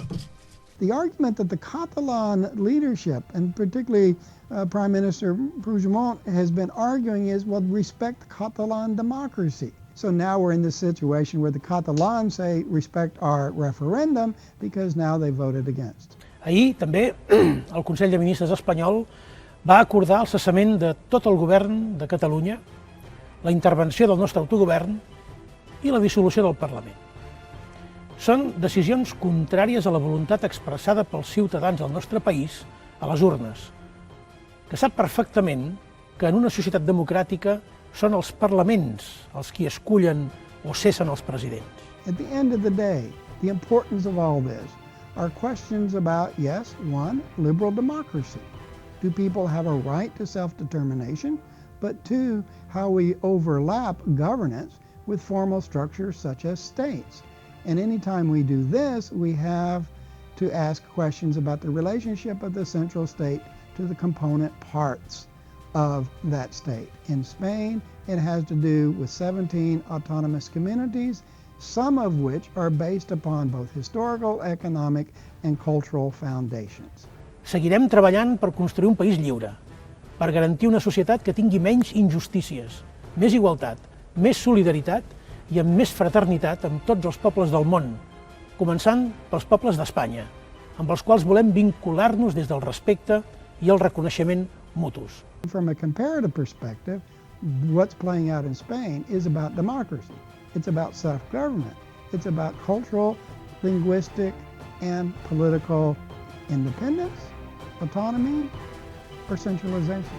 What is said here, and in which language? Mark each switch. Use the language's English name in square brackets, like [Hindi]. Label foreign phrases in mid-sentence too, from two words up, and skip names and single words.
[English] The argument that the Catalan leadership, and particularly Prime Minister Puigdemont, has been arguing is, well, respect Catalan democracy. So now we're in this situation where the Catalans say respect our referendum because now they voted against. [Catalan] Ahir també el Consell de Ministres espanyol va acordar el cessament de tot el govern de Catalunya, la intervenció del nostre autogovern i la dissolució del Parlament. Són decisions contràries a la voluntat expressada pels ciutadans del nostre país a les urnes, que sap perfectament que en una societat democràtica són els parlaments els qui escullen o cessen els presidents. [English] At the end of the day, the importance of all this are questions about, yes, one, liberal democracy. Do people have a right to self-determination? But two, how we overlap governance with formal structures such as states. And anytime we do this, we have to ask questions about the relationship of the central state to the component parts of that state. In Spain, it has to do with 17 autonomous communities, some of which are based upon both historical, economic, and cultural foundations. [Catalan] Seguirem treballant per construir un país lliure, per garantir una societat que tingui menys injustícies, més igualtat, més solidaritat i amb més fraternitat amb tots els pobles del món, començant pels pobles d'Espanya, amb els quals volem vincular-nos des del respecte i el reconeixement mutus. [English] From a comparative perspective, what's playing out in Spain is about democracy. It's about self-government. It's about cultural, linguistic, and political independence, autonomy, or centralization.